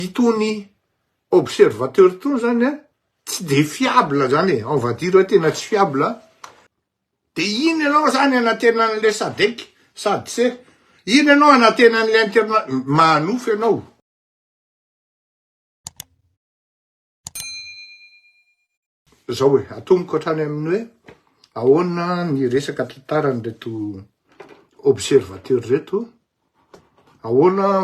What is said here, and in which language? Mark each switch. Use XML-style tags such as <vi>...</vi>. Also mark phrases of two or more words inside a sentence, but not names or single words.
<mg>Itony observateur tony zany a tsy de fiable zany</mg> <fr>on va dire</fr> <mg>hoe tena tsy fiable de ino ianao zany anantena an'le SADC SADC ino ianao anantena an'le interna manofy ianao zao hoe atomboka hatrany amin'ny hoe ahoana ny resaka tantaran'reto observateur reto ahoana</mg>